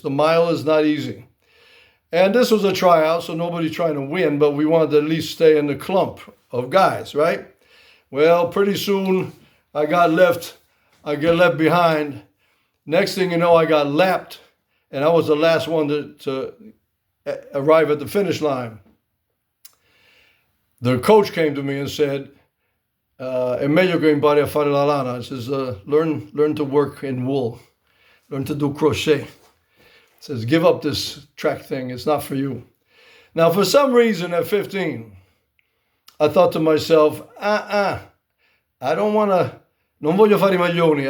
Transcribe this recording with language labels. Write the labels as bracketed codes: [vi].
[en] The mile is not easy. And this was a tryout, so nobody's trying to win, but we wanted to at least stay in the clump of guys, right? Well, pretty soon I get left behind. Next thing you know, I got lapped, and I was the last one to arrive at the finish line. The coach came to me and said, [it] è meglio che impari a fare la lana. [en] It says, learn to work in wool. Learn to do crochet. It says, give up this track thing. It's not for you. Now, for some reason at 15, I thought to myself, I don't want to, [it] non voglio fare I maglioni.